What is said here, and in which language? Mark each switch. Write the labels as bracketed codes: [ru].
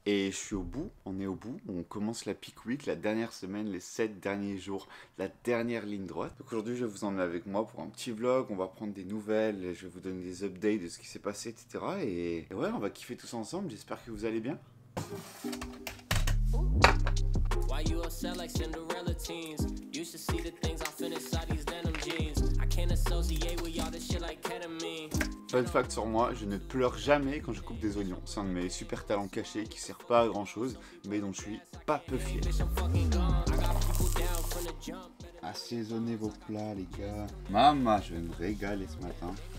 [fr] Et je suis au bout, on est au bout. On commence la peak week, la dernière semaine, les 7 derniers jours, la dernière ligne droite. Donc aujourd'hui je vais vous emmener avec moi pour un petit vlog. On va prendre des nouvelles, je vais vous donner des updates de ce qui s'est passé, etc. Et ouais, on va kiffer tous ensemble. J'espère que vous allez bien. [en] Why you upset like Cinderella teens? You should see the things I fit inside these denim jeans. I can't associate with y'all this shit like ketamine. [fr] Fun fact sur moi, je ne pleure jamais quand je coupe des oignons. C'est un de mes super talents cachés qui sert pas à grand chose, mais dont je suis pas peu fier. Assaisonnez vos plats les gars. Maman, je vais me régaler ce matin.